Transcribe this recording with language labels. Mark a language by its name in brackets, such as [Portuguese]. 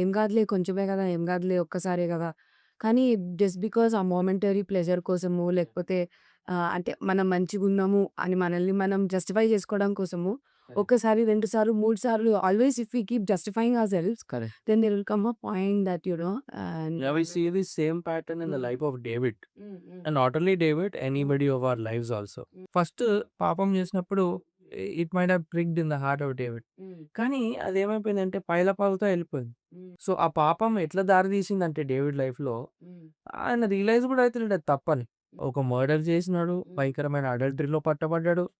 [Telugu] ఏం కాదులే కొంచెమే కదా! ఏం కాదులే ఒక్కసారే కదా! కానీ జస్ట్ బికాజ్ ఆ మొమెంటరీ ప్లెజర్ కోసము లేకపోతే అంటే మనం మంచిగున్నాము అని మనల్ని మనం జస్టిఫై చేసుకోవడం కోసము [English] Correct. [Telugu] ఒక్కసారి, 2 సార్లు, 3 సార్లు [English] Always if we keep justifying ourselves correct. Then there will come a point that you know and Yeah, we see the same pattern in the life of David. And not only David, anybody of our lives also. [Telugu] First పాపం చేసినప్పుడు [English] It might have pricked in the heart of David. [Telugu] కానీ అదేమైపోయిందంటే పైలపాలతో వెళ్ళిపోయింది. So ఆ పాపం ఎట్లా దారి తీసిందంటే David లైఫ్‌లో ఆయన రియలైజ్ కూడా అయితలేడు అది తప్పని. ఒక మర్డర్ చేసినాడు, భయంకరమైన అడల్టరీలో పట్టబడ్డాడు,